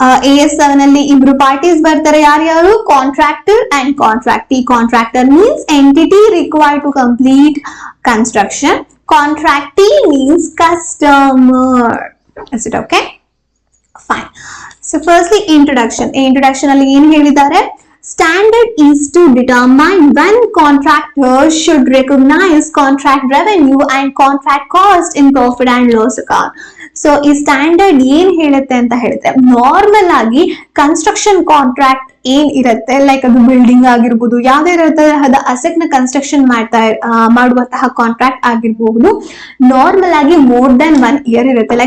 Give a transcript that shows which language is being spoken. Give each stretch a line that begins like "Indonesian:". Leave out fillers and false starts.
Kannada: AS7 ಅಲ್ಲಿ ಇಬ್ರು parties ಬರ್ತಾರೆ. ಯಾರ್ಯಾರು? Contractor and ಕಾಂಟ್ರಾಕ್ಟಿ.
English: Contractor means entity required to complete construction. Contractee means customer. Is it okay? Fine.
Kannada: So firstly introduction ಅಲ್ಲಿ ಏನ್ ಹೇಳಿದ್ದಾರೆ?
English: Standard is to determine when contractors should recognize contract revenue and contract cost in profit and loss account.
Kannada: So ಈ standard ಏನ್ ಹೇಳುತ್ತೆ ಅಂತ ಹೇಳಿದ್ರೆ, normal ಆಗಿ construction contract ಏನ್ ಇರುತ್ತೆ, ಲೈಕ್ ಅದು ಬಿಲ್ಡಿಂಗ್ ಆಗಿರ್ಬೋದು, ಯಾವುದೇ ತರಹದ ಅಸೆಟ್ ನ ಕನ್ಸ್ಟ್ರಕ್ಷನ್ ಮಾಡುವಂತಹ ಕಾಂಟ್ರಾಕ್ಟ್ ಆಗಿರ್ಬಹುದು, ನಾರ್ಮಲ್ ಆಗಿ
English: more than 1 year
Kannada: ಇರುತ್ತೆ.